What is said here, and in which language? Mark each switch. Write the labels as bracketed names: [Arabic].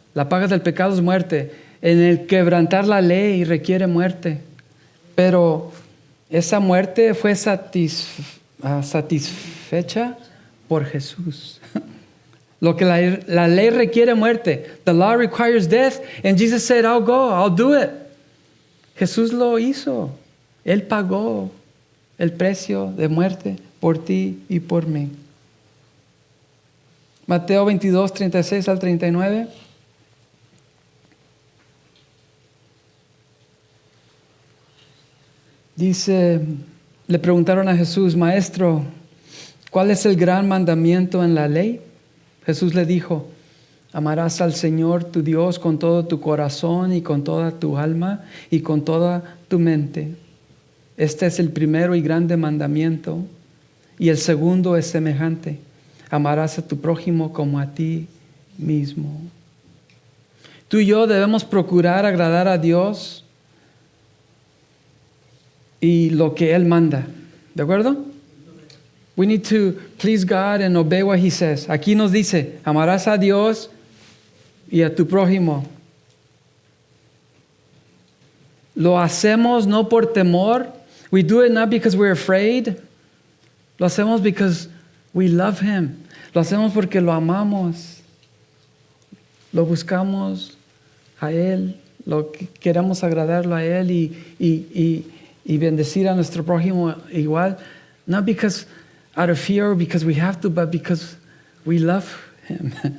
[Spanish] La paga del pecado es muerte. En el quebrantar la ley requiere muerte. Pero esa muerte fue satisfecha por Jesús. Lo que la ley requiere muerte. [English] The law requires death. And Jesus said, I'll go, I'll do it. [Spanish] Jesús lo hizo. Él pagó el precio de muerte por ti y por mí. Mateo 22, 36 al 39. Dice, le preguntaron a Jesús, Maestro, ¿cuál es el gran mandamiento en la ley? Jesús le dijo, amarás al Señor tu Dios con todo tu corazón y con toda tu alma y con toda tu mente. Este es el primero y grande mandamiento. Y el segundo es semejante. Amarás a tu prójimo como a ti mismo. Tú y yo debemos procurar agradar a Dios y lo que Él manda. ¿De acuerdo? [English] We need to please God and obey what He says. [Spanish] Aquí nos dice, amarás a Dios y a tu prójimo. Lo hacemos no por temor. [English] We do it not because we're afraid. [Spanish] Lo hacemos [English] because we love Him. [Spanish] Lo hacemos porque lo amamos. Lo buscamos a Él. Queremos agradarlo a Él y bendecir a nuestro prójimo igual. [English] Not because out of fear or because we have to, but because we love Him.